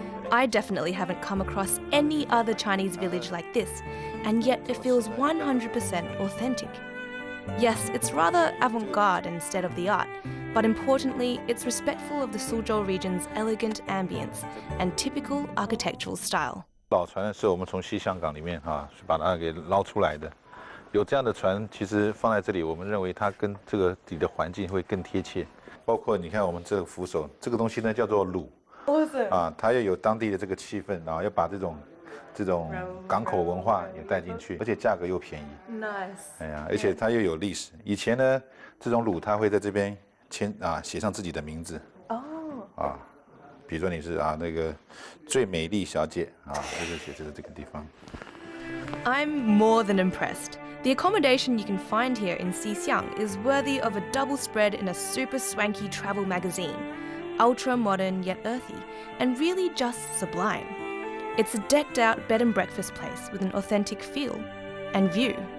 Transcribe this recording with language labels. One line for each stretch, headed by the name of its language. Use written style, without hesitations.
English: I definitely haven't come across any other Chinese village like this, and yet it feels 100% authentic. Yes, it's rather avant-garde instead of the art, but importantly, it's respectful of the Suzhou region's elegant ambience and typical architectural style.
Chinese: 老船的时候，我们从西香港里面是把它给捞出来的。有这样的船，其实放在这里，我们认为它跟这个底的环境会更贴切。包括你看我们这个扶手，这个东西呢叫做橹，它要有当地的这个气氛，然后要把这种港口文化也带进去，而且价格又便宜。 Nice。 而且它又有历史。以前呢，这种橹它会在这边写上自己的名字。比如说你是那个最美丽小姐就是写在这个地方。
English: I'm more than impressed. The accommodation you can find here in Xixiang is worthy of a double spread in a super swanky travel magazine. Ultra modern yet earthy, and really just sublime. It's a decked out bed and breakfast place with an authentic feel and view.